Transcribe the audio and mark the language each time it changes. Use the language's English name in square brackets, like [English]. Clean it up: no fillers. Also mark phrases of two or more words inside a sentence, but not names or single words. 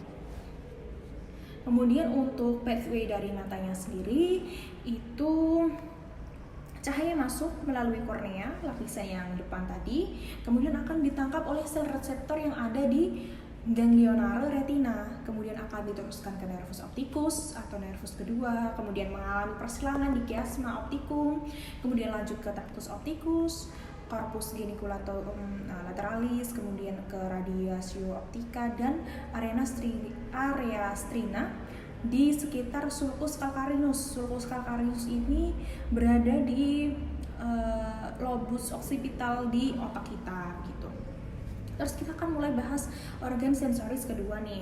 [Indonesian] Kemudian untuk pathway dari matanya sendiri itu cahaya masuk melalui kornea, lapisan yang depan tadi, kemudian akan ditangkap oleh sel reseptor yang ada di ganglionare retina, kemudian akan diteruskan ke [Latin] nervus opticus [Indonesian] atau nervus kedua, kemudian mengalami persilangan di [Latin] chiasma opticum, [Indonesian] kemudian lanjut ke [Latin] tractus opticus, corpus geniculatorum lateralis, [Indonesian] kemudian ke [Latin] radiatio optica [Indonesian] dan area strina di sekitar [Latin] sulcus calcarinus. Sulcus calcarinus [Indonesian] ini berada di lobus occipital di otak kita gitu. Terus kita akan mulai bahas organ sensoris kedua nih.